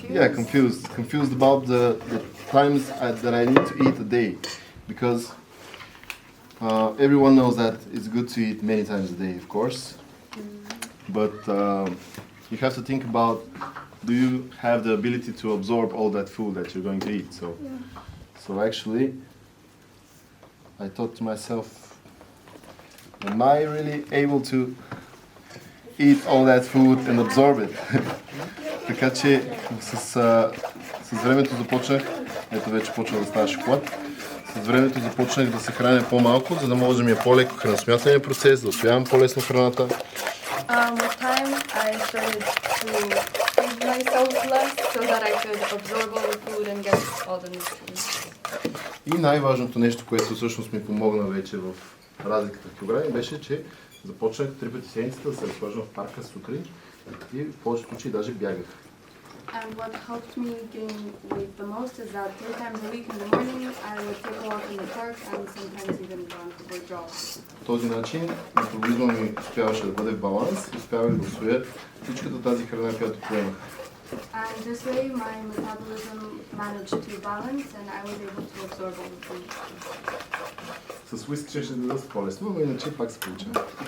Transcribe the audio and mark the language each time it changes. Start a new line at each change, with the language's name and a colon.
English: Yeah, confused about the times that I need to eat a day, because everyone knows that it's good to eat many times a day, of course, but you have to think about, do you have the ability to absorb all that food that you're going to eat? So actually, I thought to myself, am I really able to eat all that food and absorb it?
Bulgarian: Така че с времето започнах, ето вече почва да става шоколад, с времето започнах да се храня по-малко, за да може да ми е по-леко храносмятания процес, да усвоявам по-лесно храната.
English: With time, I started to feed myself less so that I could absorb all the food and get all the nutrients.
Bulgarian: И най-важното нещо, което всъщност ми помогна вече в разликата в килограми, беше, че започнах 3 пъти седмицата да се разхождам в парка сутрин и в повечето случаи даже бягах.
English: And what helped me gain weight the most is that 3 times a week in the morning I would take a walk in the park and sometimes even run or jog.
Bulgarian: По този начин метаболизма ми успяваше да бъде в баланс и успявах да усвоя всичката тази храна, която поемах.
English: And this way my metabolism managed to balance and I was able to absorb all the food.
Bulgarian: С уиски ще да доста по-лесно, но иначе пак се получава.